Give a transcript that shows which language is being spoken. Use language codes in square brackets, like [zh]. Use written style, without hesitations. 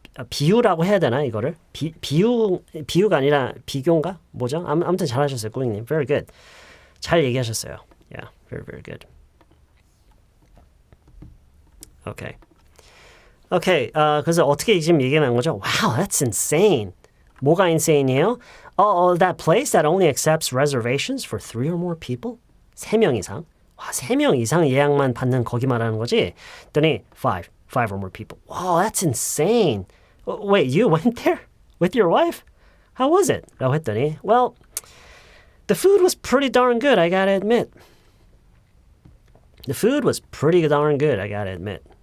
[ko] 비유라고 해야 되나 이거를? 비유가 아니라 비교인가? 뭐죠? 아무튼 잘하셨어요, 꾸잉님. [en] Very good. [ko] 잘 얘기하셨어요. [en] Yeah, very very good. Okay. [ko] Okay, 그래서 어떻게 지금 얘기하는 거죠? [en] Wow, that's insane. [ko] 뭐가 insan이에요? [en] That place that only accepts reservations for 3 or more people? [ko] 3명 이상? 와, 3명 이상 예약만 받는 거기 말하는 거지? [en] 그랬더니 5 or more people. Wow, that's insane. Wait, you went there? With your wife? How was it? [ko] 라고 했더니 [en] Well, the food was pretty darn good, I gotta admit. The food was pretty darn good, I gotta admit.